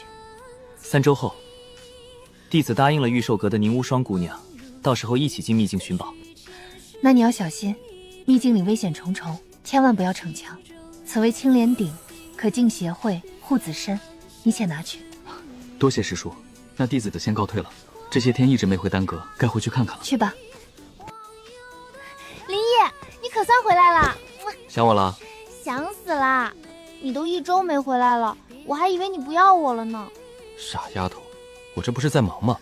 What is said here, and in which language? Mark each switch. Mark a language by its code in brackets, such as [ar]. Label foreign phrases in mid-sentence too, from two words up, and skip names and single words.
[zh] ？3 周後。弟子答應了玉壽閣的寧無雙姑娘，到時候一起進秘境尋寶。那你要小心，秘境裡危險重重，千萬不要逞強。此為青蓮鼎，可淨邪穢，護子身，你且拿去。多謝師叔，那弟子就先告退了。這些天一直沒回丹閣，該回去看看了。去吧。林燁，你可算回來了。想我了？想死啦！你都1周沒回來了，我還以為你不要我了呢。傻丫頭，我這不是在忙嗎？